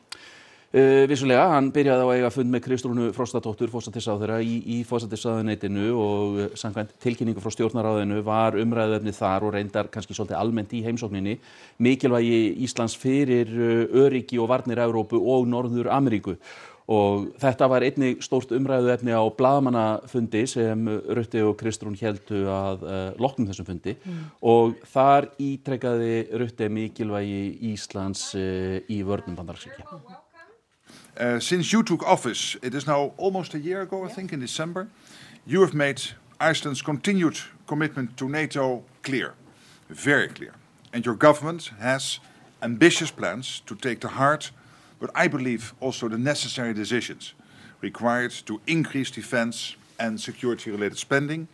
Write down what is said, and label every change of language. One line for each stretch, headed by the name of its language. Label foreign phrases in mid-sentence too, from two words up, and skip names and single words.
Icelandic: Vissulega, hann byrjaði á að eiga fund með Kristrúnu Frostadóttur, forsætisráðherra í forsætisráðuneytinu og samkvæmt tilkynningu frá stjórnarráðinu var umræðuefnið þar og reyndar kannski svolítið almennt í heimsókninni mikilvægi Íslands fyrir öryggi og varnir Evrópu og Norður Ameríku. Og þetta var einnig stórt umræðuefni á blaðamannafundi sem Rutte og Kristrún héldu að loknum þessum fundi og þar ítrekkaði Rutte mikilvægi Íslands í vörnum bandalagsríkja.
English: Since you took office, it is now almost a year ago, I think, in December, you have made Iceland's continued commitment to NATO clear, very clear. And your government has ambitious plans to take the hard, but I believe also the necessary decisions required to increase defense and security-related spending.